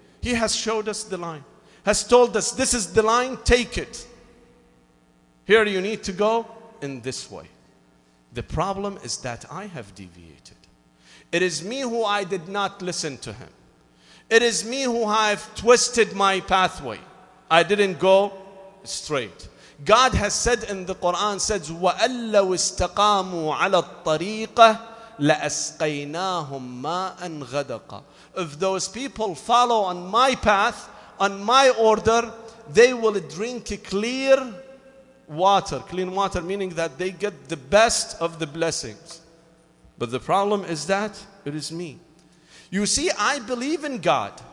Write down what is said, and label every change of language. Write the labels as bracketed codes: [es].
[en] He has showed us the line, has told us this is the line, take it. Here you need to go in this way. The problem is that I have deviated. It is me who I did not listen to Him. It is me who have twisted my pathway. I didn't go straight. God has said in the Quran, says, [ar] وَأَن لَوْ اسْتَقَامُوا عَلَى الطَّرِيقَةِ لَأَسْقَيْنَاهُمْ مَاءً غَدَقًا. [en] If those people follow on my path, on my order, they will drink clear water. Clean water meaning that they get the best of the blessings. But the problem is that it is me. You see, I believe in God.